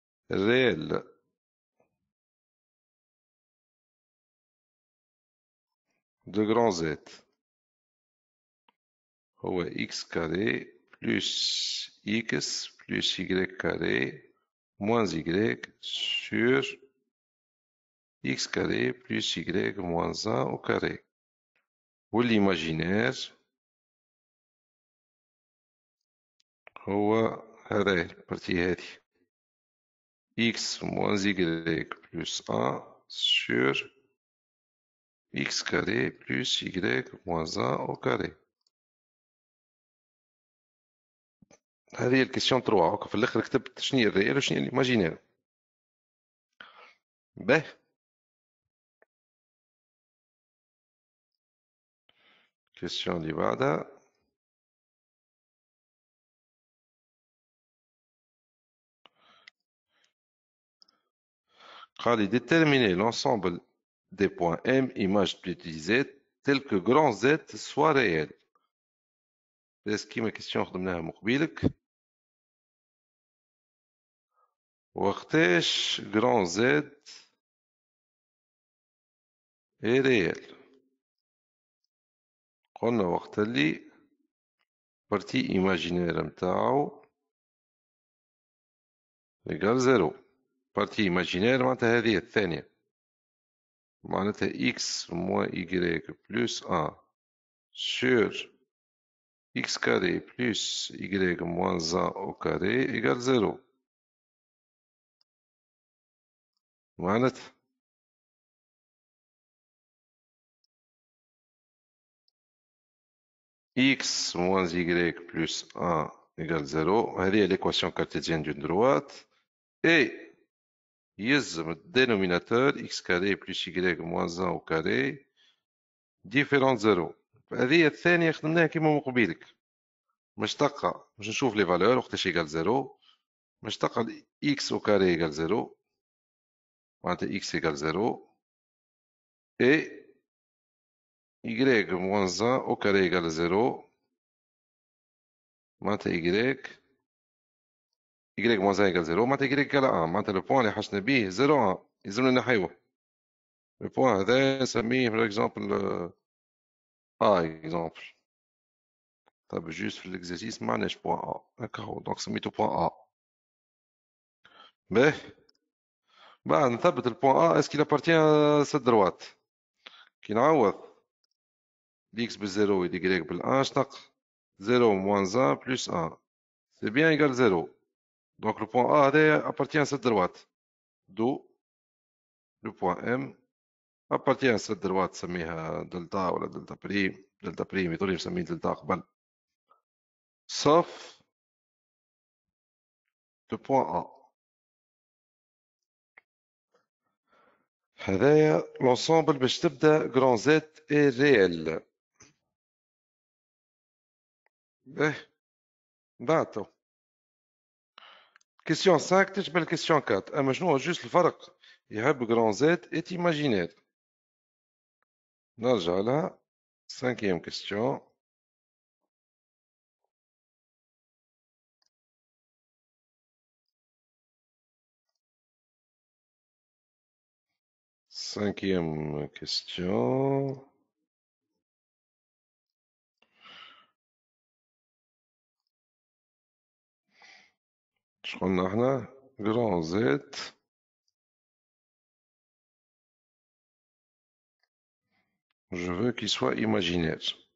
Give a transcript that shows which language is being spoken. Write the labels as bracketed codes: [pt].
[ar] الريال دو جران زد هو [fr] اكس كاري بلس اكس بلس y كاري moins y sur x carré plus y moins 1 au carré. [ar] والإيماجينير هو هذا البارتي هذه [fr] x moins y plus 1 sur x carré plus y moins 1 au carré. [ar] هذه الكيستيون 3. في الاخر كتبت شنو هي الريال وشنو هي الايماجينير. به. الكيستيون اللي بعدها قال لي [fr] déterminer l'ensemble des points M image petit z tel que grand Z soit réel. [ar] بس كيما كيستيون خدمناها مقبيلك. وقتاش [fr] grand Z est réel؟ [ar] قلنا وقت اللي بارتي ايماجينير متاعو يقال زيرو. بارتي ايماجينير معناتها هذه الثانية، معناتها [fr] x moins y plus 1 sur x carré plus y moins 1 au carré égale 0. معناتها x moins y plus 1 égale 0. هذه l'équation cartésienne d'une droite. Et [ar] يلزم الدينوميناتور [fr] x carré plus y moins 1 au carré différent 0. [ar] هذه الثانية خدمناها كيما مقبيلك. مشتقة باش نشوف لي فالور وقتاش يقال 0. مشتقة [fr] x au carré égale 0. [ar] معناتها [fr] x égale 0. Et y moins 1 au carré égale 0. [ar] معناتها [fr] y moins 1 égale 0. معناتها y égale 1. [ar] معناتها لو بوان اللي حشنا بيه 0 1 يلزمنا نحيوه. لو بوان هذا نسميه [fr] par exemple A exemple. [ar] طيب جوست في الاكزرسيس ما عندناش بوان A. هكا هو دونك سميتو بوان A. باهي. بعد نثبت البوان A اسكي لابارتيان [fr] à cette droite. [ar] كي نعوض x بالزيرو y بالان شنق [fr] 0 moins 1 plus 1 c'est bien égal 0. Donc le point A appartient à cette droite. D'où le point M appartient à cette droite [ar] سميها دلتا ولا دلتا بريم. دلتا بريم يطولي نسميه دلتا قبل. [fr] Sauf le point A. [ar] هذايا [fr] l'ensemble [ar] باش تبدا [fr] grand Z est réel. [ar] باهي. بعد question 5 تشبه question 4. اما شنو هو جوست الفرق يحب [fr] grand Z est imaginaire. [ar] نرجع لها. 5e question. [fr] Cinquième question. [ar] اش قلنا احنا grand Z [fr] Je veux qu'il soit imaginaire.